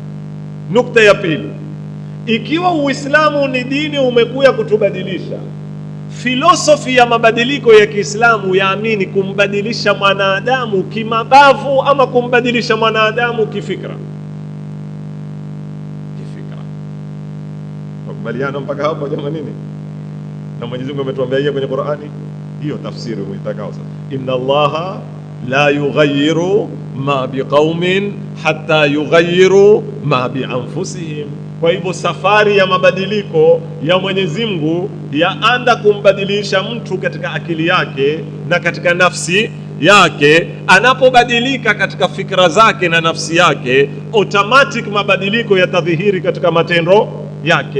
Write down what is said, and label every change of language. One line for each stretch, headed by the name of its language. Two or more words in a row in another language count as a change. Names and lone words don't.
Swahili: Nukta ya pili, ikiwa Uislamu ni dini umekuja kutubadilisha, filosofi ya mabadiliko ya Kiislamu yaamini kumbadilisha mwanadamu kimabavu ama kumbadilisha mwanadamu kifikra? Tukubaliana mpaka hapo jamani nini? Na Mwenyezi Mungu ametuambia hiyo kwenye Qur'ani, hiyo tafsiri uitakao sasa.
Arabic: إن الله لا يغير ما بقوم حتى يغيروا ما بأنفسهم.
Swahili: Kwa hivyo safari ya mabadiliko ya Mwenyezi Mungu yaanda kumbadilisha mtu katika akili yake na katika nafsi yake. Anapobadilika katika fikra zake na nafsi yake, automatic mabadiliko yatadhihiri katika matendo yake.